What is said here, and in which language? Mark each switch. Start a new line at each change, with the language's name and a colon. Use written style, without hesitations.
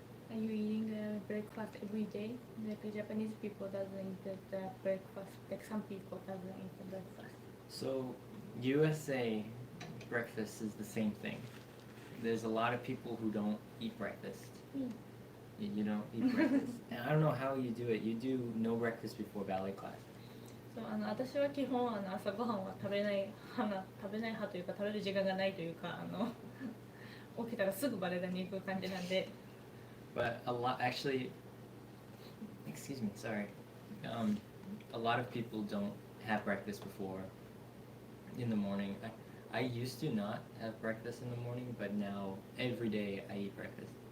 English: Are you eating breakfast every day? Like Japanese people doesn't eat the breakfast. Like some people doesn't eat the breakfast. So USA breakfast is the same thing. There's a lot of people who don't eat breakfast. You don't eat breakfast. And I don't know how you do it. You do no breakfast before ballet class.
Japanese: そう私は基本朝ごはんは食べない派というか食べる時間がないというか起きたらすぐバレエ団に行く感じなんで。
English: But a lot, actually, excuse me, sorry. A lot of people don't have breakfast before in the morning. I used to not have breakfast in the morning, but now every day I eat breakfast.